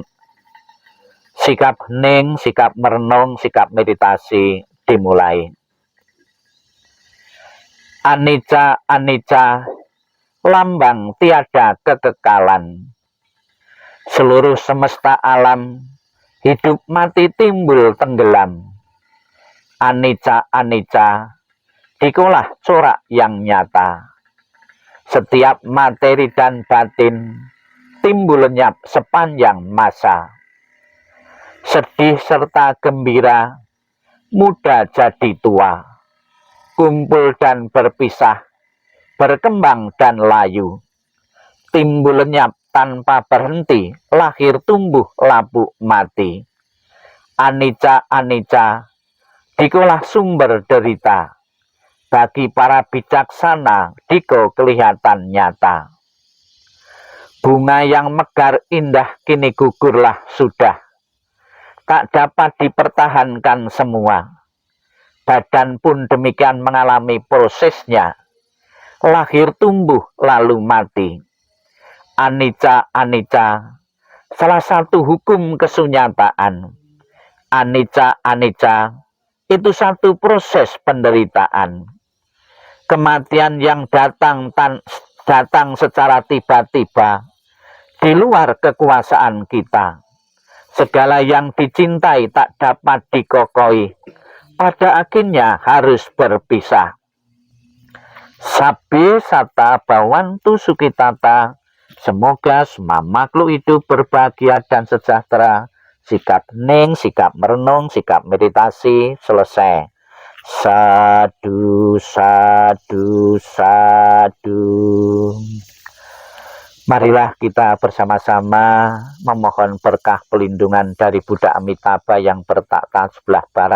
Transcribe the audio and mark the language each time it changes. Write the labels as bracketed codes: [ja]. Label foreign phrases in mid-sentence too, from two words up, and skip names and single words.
[id] Sikap hening, sikap merenung, sikap meditasi dimulai. [pi] Anicca, anicca, [id] lambang tiada kekekalan. Seluruh semesta alam, hidup mati timbul tenggelam. [pi] Anicca, anicca, [id] dikulah corak yang nyata. Setiap materi dan batin timbul lenyap sepanjang masa. Sedih serta gembira, muda jadi tua. Kumpul dan berpisah, berkembang dan layu. Timbul lenyap tanpa berhenti, lahir tumbuh lapuk mati. [pi] Anicca, anicca, [id] dikulah sumber derita. Bagi para bijaksana, diko kelihatan nyata. Bunga yang megar indah kini gugurlah sudah. Tak dapat dipertahankan semua. Badan pun demikian mengalami prosesnya. Lahir tumbuh lalu mati. [pi] Anicca, anicca, [id] salah satu hukum kesunyataan. [pi] Anicca, anicca, [id] itu satu proses penderitaan. Kematian yang datang secara tiba-tiba, di luar kekuasaan kita. Segala yang dicintai tak dapat dikokohi, pada akhirnya harus berpisah. [pi] Sabbe sata bhavantu sukhitata, [id] semoga semua makhluk hidup berbahagia dan sejahtera. Sikap hening, sikap merenung, sikap meditasi selesai. [pi] Sadu, sadu, sadu. [id] Marilah kita bersama-sama memohon berkah pelindungan dari Buddha Amitabha yang bertakhta sebelah barat.